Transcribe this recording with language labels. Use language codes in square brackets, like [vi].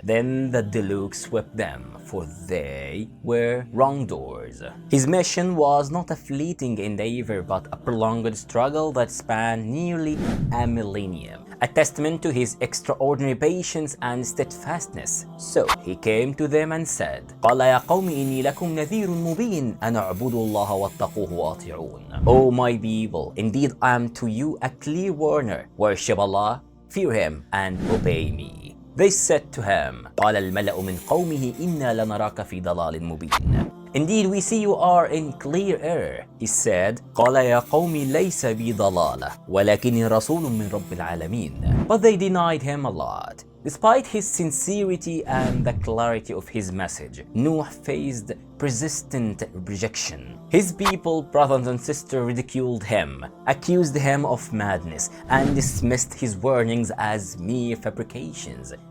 [en] Then the deluge swept them, for they were wrongdoers. His mission was not a fleeting endeavor, but a prolonged struggle that spanned nearly a millennium, a testament to his extraordinary patience and steadfastness. So he came to them and said, [ar] قَالَ يَا قَوْمِ إِنِّي لَكُمْ نَذِيرٌ مُبِينٌ أَنْ اعْبُدُوا اللَّهَ وَاتَّقُوهُ وَأَطِيعُونَ. [en] O my people, indeed I am to you a clear warner. Worship Allah, fear him, and obey me. They said to him, [ar] قال الملأ من قومه إنا لنراك في ضلال مبين. [en] Indeed, we see you are in clear error. He said, [ar] قال يا قوم ليس بي ضلالة ولكني رسول من رب العالمين. [en] But they denied him a lot. Despite his sincerity and the clarity of his message, Nuh faced persistent rejection. His people, brothers and sisters, ridiculed him, accused him of madness, and dismissed his warnings as mere fabrications.